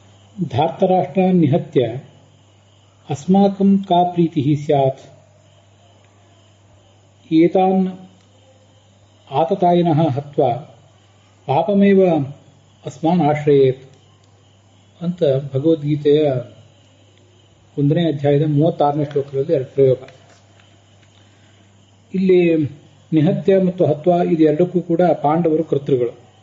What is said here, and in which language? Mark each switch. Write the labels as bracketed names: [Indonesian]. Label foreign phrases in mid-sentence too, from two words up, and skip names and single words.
[Sanskrit] धार्तराष्ट्रान् निहत्य अस्माकं का प्रीतिः स्यात् एतान् आततायिनः हत्वा ಪಾಪಮೇವ ಅಸ್ಮಾನ್ ಆಶ್ರಯೇತ್ [Kannada] ಅಂತ ಭಗವದ್ಗೀತೆಯ 1ನೇ ಅಧ್ಯಾಯದ 36ನೇ ಶ್ಲೋಕದಲ್ಲಿ ಪ್ರಯೋಗ. ಇಲ್ಲಿ ನಿಹತ್ಯ ಮತ್ತು ಹತ್ವ ಇದೆರಡಕ್ಕೂ ಕೂಡ ಪಾಂಡವರು ಕರ್ತೃಗಳು.